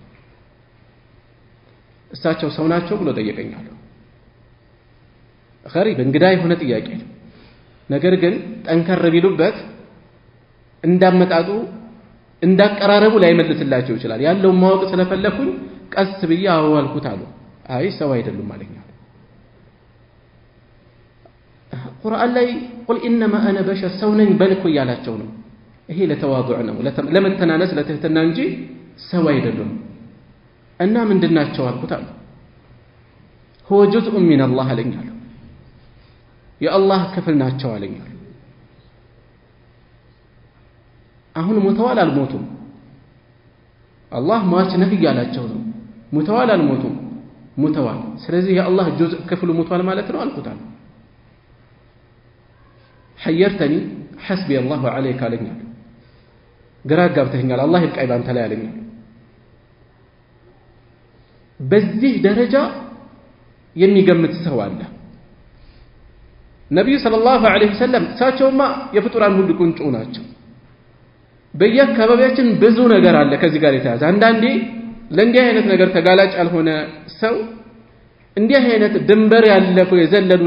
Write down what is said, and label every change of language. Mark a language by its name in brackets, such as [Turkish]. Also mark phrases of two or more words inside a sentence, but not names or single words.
[Amharic] እሳቸው ሰው ናቸው ብሎ ጠየቀኛል غريب እንግዳ የሆነ ጥያቄ ነገር ግን ጠንከር ቢሉበት እንዳመጣጡ እንዳቀራረቡ ላይ መልስላቸው ይችላል ያለው ማወቅ ስለፈለኩኝ ቀስ ብዬ አዋልኩት አሉ አይ ሰው አይደሉም ማለኛ ቁርአን ላይ [Arabic] قل انما انا بشر [Amharic] ሰው ነኝ በልኩ ያላቸው ነው ይሄ ለተዋضع ነው ለመተናነስ ለትህትና እንጂ ሰው አይደሉም እና ምንድናቸው አልኩት አሉ [Arabic] هو جزء من الله [Amharic] አለኛል የአላህ ክፍል ናቸው አለኛል አሁን ሞተዋል አልሞቱም አላህ ማች ነብይ ያላቸው ነው ሞተዋል አልሞቱም ሞተዋል ስለዚህ የአላህ ጁዝ ክፍሉ ሞተዋል ማለት ነው አልኩታል [Arabic] حيرتني حسبي الله عليك [Amharic] አለኛል ግራ ጋብተኛል አላህ ይብቃይ ባንተ ላይ አለኛል በዚህ ደረጃ የሚገምት ሰው አለ ነብዩ [Arabic] صلى الله عليه وسلم [Amharic] ሳቸውማ የፍጡራን ሁሉ ቁንጮ ናቸው በየአካባቢያችን ብዙ ነገር አለ ከዚህ ጋር የተያዘ አንዳንዴ ለእንዲህ አይነት ነገር ተጋላጭ ያልሆነ ሰው እንዲህ አይነት ድንበር ያለፉ የዘለሉ